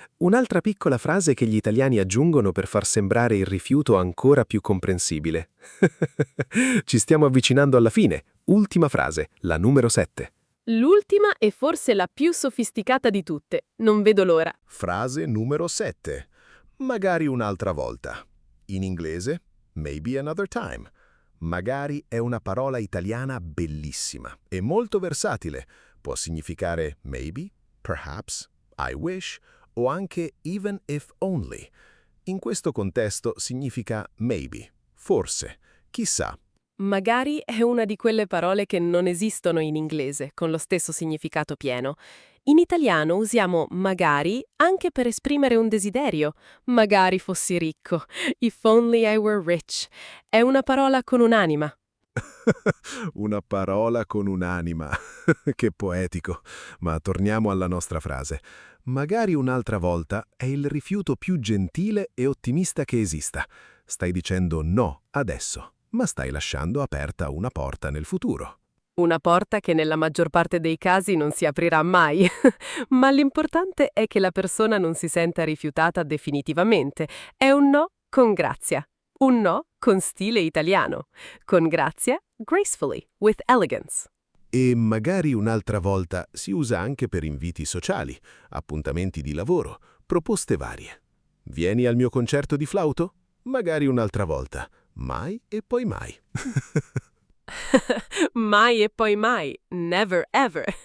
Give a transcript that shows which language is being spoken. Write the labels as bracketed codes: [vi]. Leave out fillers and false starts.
[it] Un'altra piccola frase che gli italiani aggiungono per far sembrare il rifiuto ancora più comprensibile. Ci stiamo avvicinando alla fine. Ultima frase, la numero 7. L'ultima è forse la più sofisticata di tutte. Non vedo l'ora. Frase numero 7. Magari un'altra volta. In inglese, [en] maybe another time. [it] Magari è una parola italiana bellissima e molto versatile. Può significare [en] maybe, perhaps, I wish [it] o anche [en] even if only. [it] In questo contesto significa maybe, forse, chissà. Magari è una di quelle parole che non esistono in inglese, con lo stesso significato pieno. In italiano usiamo magari anche per esprimere un desiderio. Magari fossi ricco. [en] If only I were rich. [it] È una parola con un'anima. Una parola con un'anima. Che poetico. Ma torniamo alla nostra frase. Magari un'altra volta è il rifiuto più gentile e ottimista che esista. Stai dicendo no adesso, ma stai lasciando aperta una porta nel futuro. Una porta che nella maggior parte dei casi non si aprirà mai. Ma l'importante è che la persona non si senta rifiutata definitivamente. È un no con grazia. Un no con stile italiano. Con grazia, [en] gracefully, with elegance. [it] E magari un'altra volta si usa anche per inviti sociali, appuntamenti di lavoro, proposte varie. Vieni al mio concerto di flauto? Magari un'altra volta. Mai e poi mai. Mai e poi mai. [en] Never ever.